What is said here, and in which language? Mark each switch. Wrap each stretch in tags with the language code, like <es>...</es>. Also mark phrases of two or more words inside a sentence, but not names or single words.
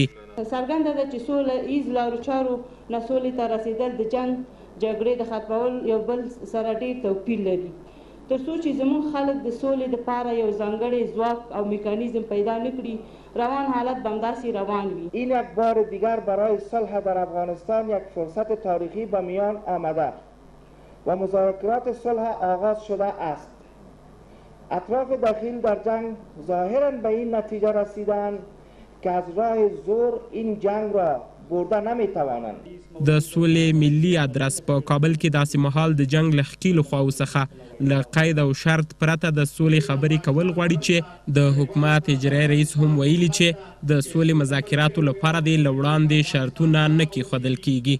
<ps>څرګنده ده چې سوله ایز لارو چارو نه سولې ته رسېدل د جنګ جګړې د ختمول یو بل سره ډېر توپیر لري. تر څو چې زموږ خلک د سولې لپاره یو ځانګړی ځواک او میکانیزم پیدا نه کړي، روان حالت به همداسې روان وي.</ps> <fa>این یک بار دیگر برای صلح در افغانستان یک فرصت تاریخی به میان آمده و مذاکرات صلح آغاز شده است. اطراف داخل در جنگ ظاهرا به این نتیجه رسیدند که از راه زور این جنگ را برده نمیتوانند.</fa> <ps>د سولې ملي ادرس په کابل کې داسې مهال د جنگ له ښکیلو خواو څخه له قید او شرط پرته د سولې خبرې کول غواړي چې د حکومت اجرایي رئیس هم ویلي چې د سولې مذاکراتو لپاره دې له وړاندې شرطونه نه کېښودل کیږي.</ps>